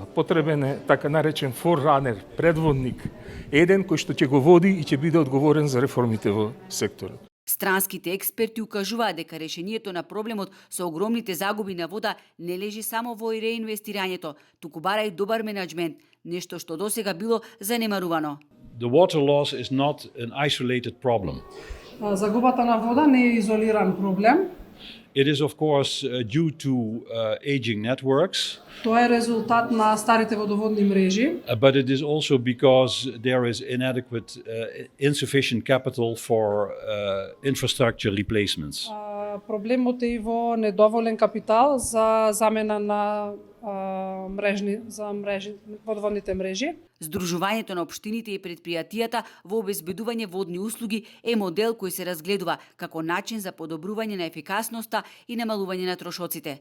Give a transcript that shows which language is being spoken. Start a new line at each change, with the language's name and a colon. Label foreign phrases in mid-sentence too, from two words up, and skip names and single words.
Macedonian: Потребен е така наречен форранер, предводник, еден кој што ќе го води и ќе биде одговорен за реформите во секторот. Странските експерти укажуваат дека решението на проблемот со огромните загуби на вода не лежи само во реинвестирањето, туку бара и добар менеджмент, нешто што досега било занемарувано.
English: The water loss is not an isolated problem.
Macedonian: Загубата на вода не е изолиран проблем.
English: It is of course due to aging networks.
Macedonian: Тоа е резултат на старите водоводни мрежи.
English: But it is also because there is insufficient capital for infrastructure replacements.
Macedonian: Проблемот е и во недоволен капитал за замена на водоводните мрежи. Сдружувањето на општините и предпријатијата во обезбедување водни услуги е модел кој се разгледува како начин за подобрување на ефикасноста и намалување на трошоците.